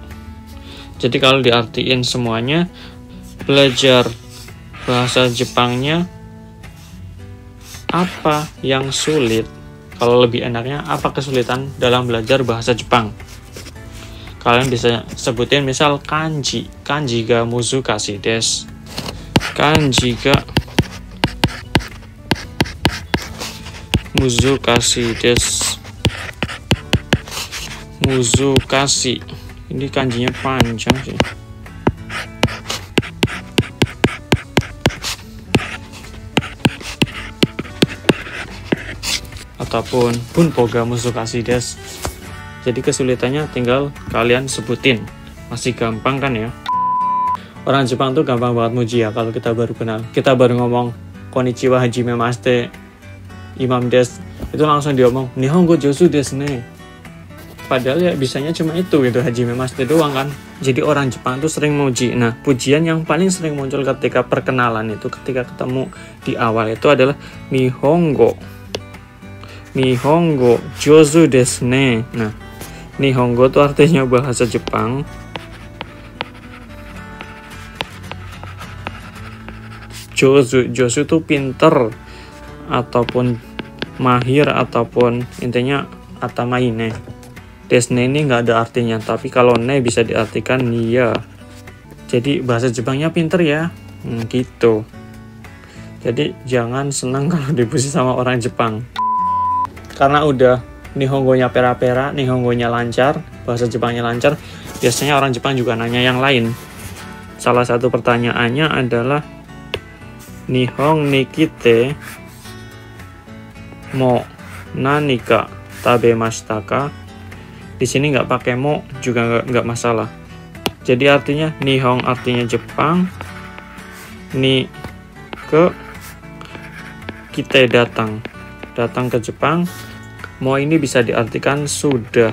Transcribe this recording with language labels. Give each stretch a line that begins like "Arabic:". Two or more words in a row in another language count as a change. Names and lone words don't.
Indonesian: Jadi kalau diartiin semuanya, belajar bahasa Jepangnya apa yang sulit? Kalau lebih enaknya apa kesulitan dalam belajar bahasa Jepang? Kalian bisa sebutin misal
Japanese: 漢字が難しいです. 漢字が難しいです.
Indonesian: Muzukashi. Ini kanjinya panjang sih. Ataupun
Japanese: 文法が難しいです.
Indonesian: Jadi kesulitannya tinggal kalian sebutin. Masih gampang kan ya? Orang Jepang tuh gampang banget muji ya kalau kita baru kenal. Kita baru ngomong
Japanese: こんにちは初めましてImamです,
Indonesian: itu langsung diomong
Japanese: 日本語上手ですね.
Indonesian: Padahal ya bisanya cuma itu gitu,
Japanese: 初めまして
Indonesian: doang kan. Jadi orang Jepang tuh sering muji. Nah, pujian yang paling sering muncul ketika perkenalan itu, ketika ketemu di awal itu adalah
Japanese: 日本語上手ですね.
Indonesian: Nah, Nihongo itu artinya bahasa Jepang. Josu itu pinter ataupun mahir ataupun intinya
Japanese: 頭いいね.
Indonesian: Desne ini nggak ada artinya, tapi kalau ne bisa diartikan iya. Jadi bahasa Jepangnya pinter ya, gitu. Jadi jangan senang kalau dipuji sama orang Jepang. Karena udah Nihongonya pera-pera, Nihongonya lancar, bahasa Jepangnya lancar, biasanya orang Jepang juga nanya yang lain. Salah satu pertanyaannya adalah
Japanese: 日本に来ても何か食べましたか?
Indonesian: Di sini nggak pakai mo juga nggak masalah. Jadi artinya Nihon artinya Jepang, ni ke kita datang ke Jepang. Mo ini bisa diartikan sudah.